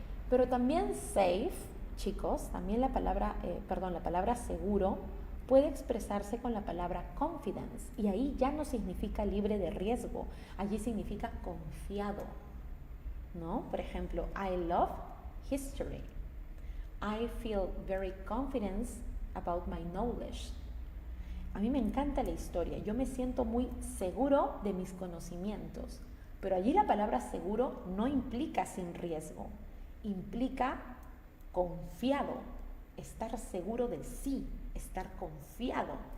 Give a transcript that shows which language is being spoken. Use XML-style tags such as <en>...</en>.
<es>Pero también safe, chicos, también la palabra seguro puede expresarse con la palabra confidence y ahí ya no significa libre de riesgo, allí significa confiado, ¿no? Por ejemplo,</es> <en>I love history. I feel very confident about my knowledge.</en> <es>A mí me encanta la historia, yo me siento muy seguro de mis conocimientos, pero allí la palabra seguro no implica sin riesgo, implica confiado, estar seguro de sí, estar confiado.</es>